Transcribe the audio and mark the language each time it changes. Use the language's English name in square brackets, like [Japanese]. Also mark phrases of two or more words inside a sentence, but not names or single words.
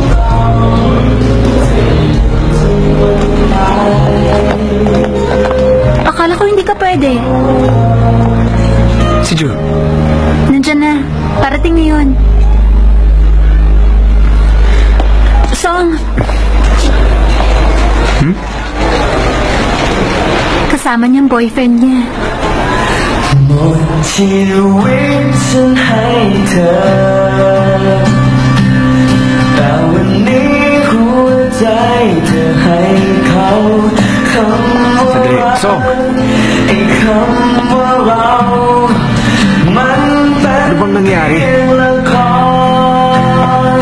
[Filipino] Akala ko hindi ka pwede. Si Ju. Nandyan na. Parating na yun. Song. Kasama niyang boyfriend niya. [Thai] ชีวิตฉันให้เธอ แต่วันนี้หัวใจเธอให้เขาคำว่ารัก [Filipino] Song. [Thai] ไอ้คำว่าเรามันเป็น [Filipino] Ano bang nangyari? [Thai] เพียงละคร